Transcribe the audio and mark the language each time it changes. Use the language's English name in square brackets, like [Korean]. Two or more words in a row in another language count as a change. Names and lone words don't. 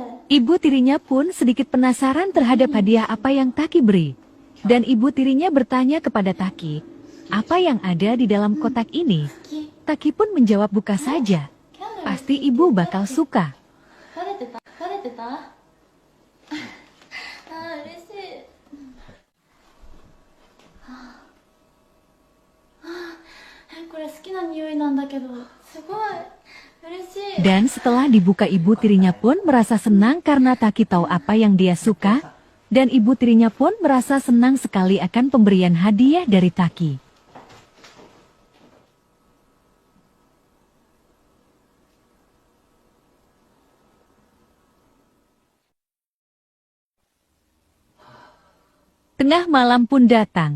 [Indonesian] Ibu tirinya pun sedikit penasaran terhadap hadiah apa yang Taki beri. Dan ibu tirinya bertanya kepada Taki, apa yang ada di dalam kotak ini? Taki pun menjawab buka saja. Pasti ibu bakal suka. [Japanese] バレてたあー嬉しいこれ好きな匂いなんだけどすごい嬉しい [Indonesian] Dan setelah dibuka ibu tirinya pun merasa senang karena Taki tahu apa yang dia suka. Dan ibu tirinya pun merasa senang sekali akan pemberian hadiah dari Taki. Tengah malam pun datang.